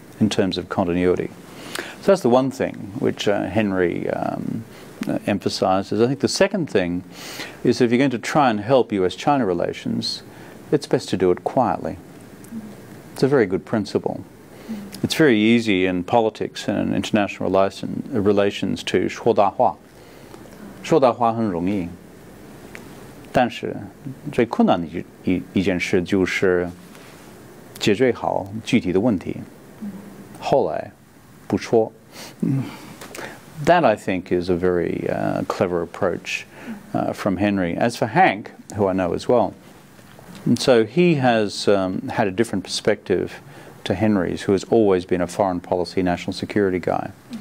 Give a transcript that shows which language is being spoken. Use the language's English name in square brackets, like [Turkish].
[English] in terms of continuity. So that's the one thing which Henry emphasizes. I think the second thing is if you're going to try and help US-China relations, it's best to do it quietly. It's a very good principle. It's very easy in politics and in international relations to [Chinese] 说大话。说大话很容易，但是最困难的一件事就是解决好具体的问题。后来不说。 [English] That, I think, is a very clever approach from Henry. As for Hank, who I know as well, and so he has had a different perspective to Henry's, who has always been a foreign policy, national security guy.